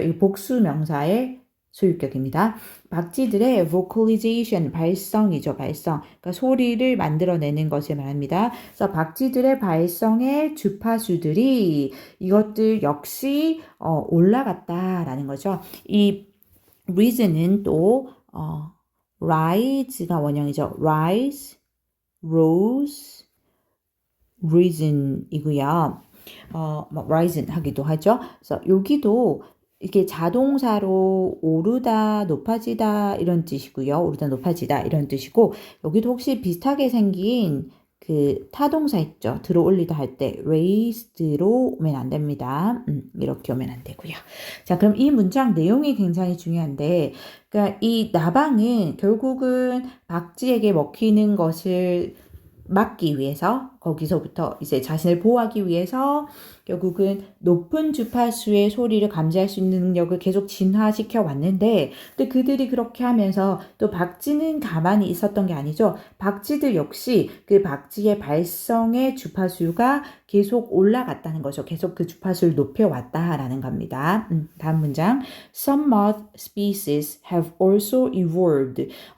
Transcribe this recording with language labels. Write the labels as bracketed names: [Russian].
[Korean] 이 복수 명사의 소유격입니다. 박쥐들의 vocalization, 발성이죠, 발성. 그러니까 소리를 만들어내는 것을 말합니다. 그래서 박쥐들의 발성의 주파수들이 이것들 역시 올라갔다라는 거죠. 이 risen은 또 rise가 원형이죠. [English] rise, rose, risen이고요. [Korean] 뭐 risen 하기도 하죠. 그래서 여기도 이게 자동사로 오르다, 높아지다 이런 뜻이고요. 오르다, 높아지다 이런 뜻이고 여기도 혹시 비슷하게 생긴 그 타동사 있죠. 들어 올리다 할 때 raised로 오면 안 됩니다. 이렇게 오면 안 되고요. 자, 그럼 이 문장 내용이 굉장히 중요한데 그러니까 이 나방은 결국은 박쥐에게 먹히는 것을 막기 위해서 거기서부터 이제 자신을 보호하기 위해서 결국은 높은 주파수의 소리를 감지할 수 있는 능력을 계속 진화시켜 왔는데 또 그들이 그렇게 하면서 또 박쥐는 가만히 있었던 게 아니죠. 박쥐들 역시 그 박쥐의 발성의 주파수가 계속 올라갔다는 거죠. 계속 그 주파수를 높여왔다라는 겁니다. 다음 문장. [English] Some moth species have also evolved.